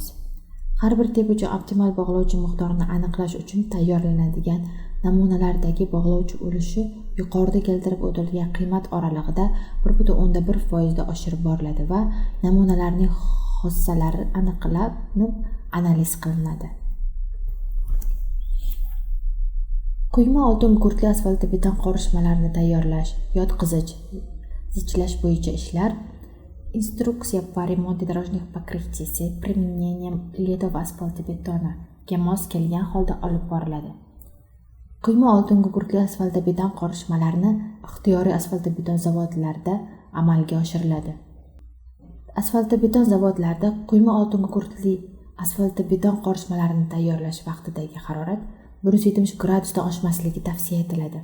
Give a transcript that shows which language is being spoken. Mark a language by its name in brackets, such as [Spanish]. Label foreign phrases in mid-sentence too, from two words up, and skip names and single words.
[Uzbek] Har bir tip uchun optimal bog'lovchi miqdorini aniqlash uchun tayyorlanadigan namunalardagi bog'lovchi ulushi yuqorida keltirib o'tilgan qiymat oralig'ida 1,1% da oshirib boriladi va namunalarning xossalari aniqlanib analiz qilinadi. Quyma oltin gugurtli asfaltobeton qorishmalarini tayyorlash, yotqizich, zichlash bo'yicha ishlar instruksiya [Russian] по ремонту дорожных покрытий с применением ледового асфальтобетона [Uzbek] ga mos kelgan holda olib boriladi. Quyma oltin gugurtli asfaltobeton qorishmalarini ixtiyoriy asfaltobeton zavodlarida amalga oshiriladi. Asfaltobeton zavodlarida quyma oltin gugurtli asfaltobeton qorishmalarini tayyorlash vaqtidagi harorat 170 gradusdan oshmasligi tavsiya etiladi.